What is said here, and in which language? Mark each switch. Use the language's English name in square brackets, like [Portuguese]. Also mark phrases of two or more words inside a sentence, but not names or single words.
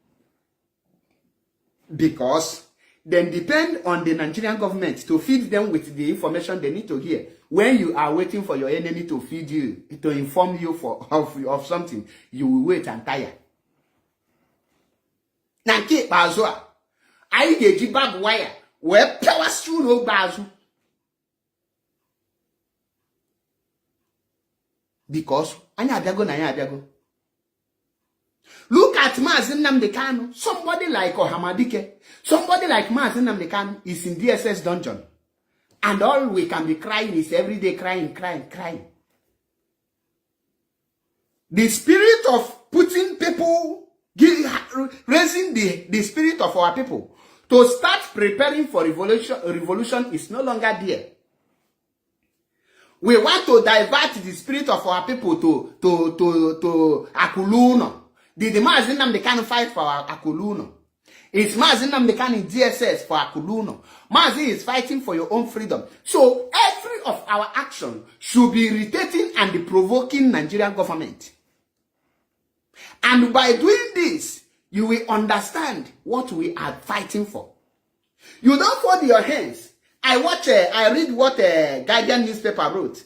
[English] Because they depend on the Nigerian government to feed them with the information they need to hear. When you are waiting for your enemy to feed you, to inform you of something, you will wait and tire. [Igbo] Na nke ikpeazụ a, anyị ga-eji [English] barbed wire [Igbo] wee pịawasị ụlọ ogbe azụ. Because anyị abịago na anyị abịago. [English] Look at Mazi Nnamdi Kanu. Somebody like Ohamadike, somebody like Mazi Nnamdi Kanu is in DSS dungeon. And all we can be crying is every day crying. The spirit of putting people, raising the spirit of our people to start preparing for revolution is no longer there. We want to divert the spirit of our people to Akuluno. Did the Mazi Nnamdi Kanu fight for Akuluno? It's Mazi Nnamdi Kanu in DSS for Akuluno. Mazi is fighting for your own freedom. So every of our action should be irritating and provoking Nigerian government. And by doing this, you will understand what we are fighting for. You don't fold your hands. I read what a Guardian newspaper wrote.